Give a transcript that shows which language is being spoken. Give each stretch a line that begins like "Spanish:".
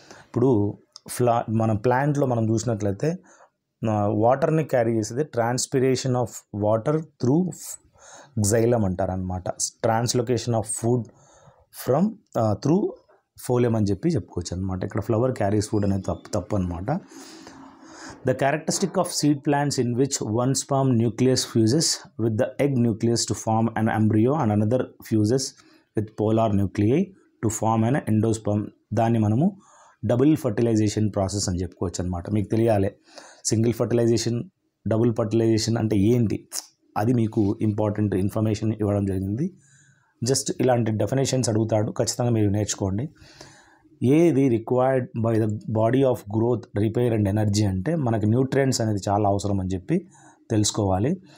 Telugu: ఇప్పుడు మన ప్లాంట్లో మనం చూసినట్లయితే వాటర్ని క్యారీ చేసేది
English: transpiration of water through xylem
Telugu: అంటారనమాట.
English: translocation of food from through phloem
Telugu: అని చెప్పుకోవచ్చు అనమాట. ఇక్కడ
English: flower carries food
Telugu: అనేది తప్పు అనమాట.
English: The characteristic of seed plants in which one sperm nucleus fuses with the egg nucleus to form an embryo and another fuses with polar nuclei to form an endosperm.
Telugu: దాన్ని మనము double fertilization process అని చెప్పుకోవచ్చు అనమాట. మీకు తెలియాలి single fertilisation, double fertilization అంటే ఏంటి, అది మీకు ఇంపార్టెంట్ ఇన్ఫర్మేషన్ ఇవ్వడం జరిగింది. జస్ట్ ఇలాంటి డెఫినేషన్స్ అడుగుతాడు, ఖచ్చితంగా మీరు నేర్చుకోండి. ఏది
English: required by the body of growth, repair and energy
Telugu: అంటే మనకి న్యూట్రియంట్స్ అనేది చాలా అవసరం అని చెప్పి తెలుసుకోవాలి.